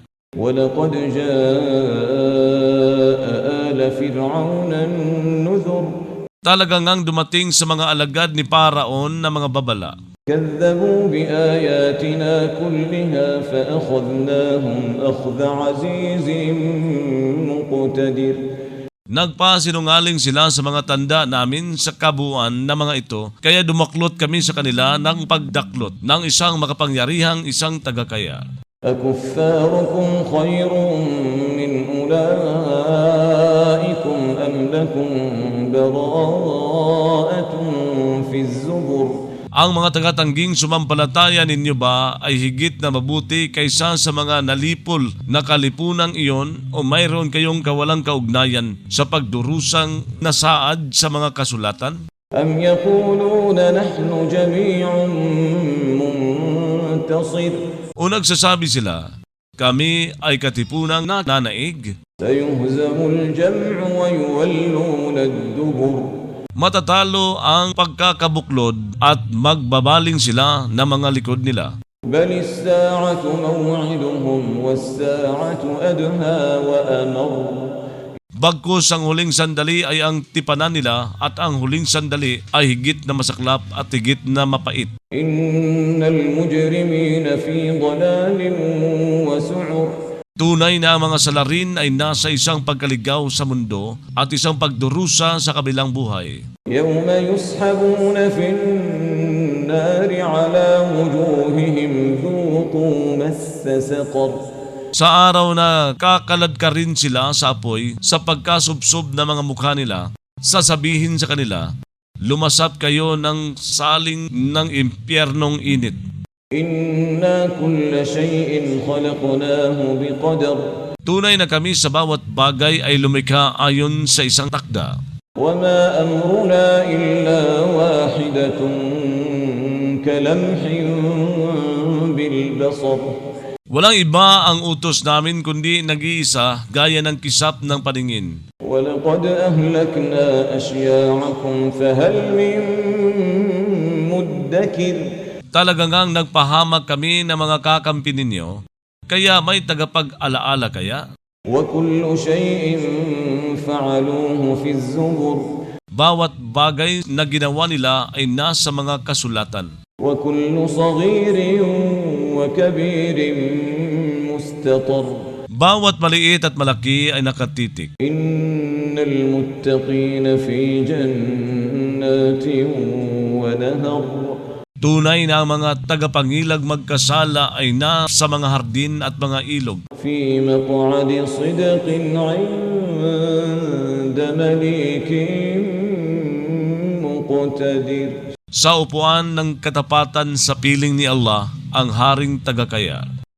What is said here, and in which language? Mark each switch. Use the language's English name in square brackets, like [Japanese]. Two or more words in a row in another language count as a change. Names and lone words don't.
[Arabic] ولقد جاء آل فرعون النذر [Filipino] Talagang ngang dumating sa mga alagad ni Paraon na mga babala. [Arabic] كذبوا بآياتنا كلها فأخذناهم أخذ عزيز مقتدر [Filipino] Nagpasinungaling sila sa mga tanda namin sa kabuuan na mga ito, kaya dumaklot kami sa kanila ng pagdaklot ng isang makapangyarihang isang tagakaya. [Arabic] أكفاركم خير من أولئكم أم لكم براءة في الزبر [Filipino] Ang mga tagatangging sumampalataya ninyo ba ay higit na mabuti kaysa sa mga nalipol na kalipunang iyon, o mayroon kayong kawalang kaugnayan sa pagdurusang nasaad sa mga kasulatan? [Arabic] أم يقولون نحن جميع منتصر [Filipino] O nagsasabi sila, kami ay katipunang nanaig. [Arabic] سيهزم الجمع ويولون الدبر [Filipino] Matatalo ang pagkakabuklod at magbabaling sila ng mga likod nila. [Arabic] بل الساعة موعدهم والساعة أدهى وأمر [Filipino] Bagkus ang huling sandali ay ang tipanan nila, at ang huling sandali ay higit na masaklap at higit na mapait. [Arabic] إن المجرمين في ضلال وسعر [Filipino] Tunay na ang mga salarin ay nasa isang pagkaligaw sa mundo at isang pagdurusa sa kabilang buhay. [Arabic] يوم يسحبون في النار على وجوههم ذوقوا مس سقر [Filipino] Sa araw na kakalad ka rin sila sa apoy sa pagkasubsob ng mga mukha nila, sasabihin sa kanila, lumasap kayo ng saling ng impyernong init. [Arabic] إنا كل شيء خلقناه بقدر [Filipino] Tunay na kami sa bawat bagay ay lumikha ayon sa isang takda. [Arabic] وما أمرنا إلا واحدة كلمح بالبصر [Filipino] Walang iba ang utos namin kundi nag-iisa gaya ng kisap ng paningin. [Arabic] ولقد أهلكنا أشياعكم فهل من مدكر مدكر [Filipino] Talagang ngang nagpahamak kami ng mga kakampi ninyo, kaya may tagapag-alaala kaya? [Arabic] وكل شيء فعلوه في الزبر [Filipino] Bawat bagay na ginawa nila ay nasa mga kasulatan. [Arabic] وكل صغير وكبير مستطر [Filipino] Bawat maliit at malaki ay nakatitik. [Arabic] إن المتقين في جنات ونهر [Filipino] Tunay na ang mga tagapangilag magkasala ay nasa mga hardin at mga ilog. [Arabic] في مقعد صدق عند مليك مقتدر [Filipino] Sa upuan ng katapatan sa piling ni Allah, ang haring tagakaya.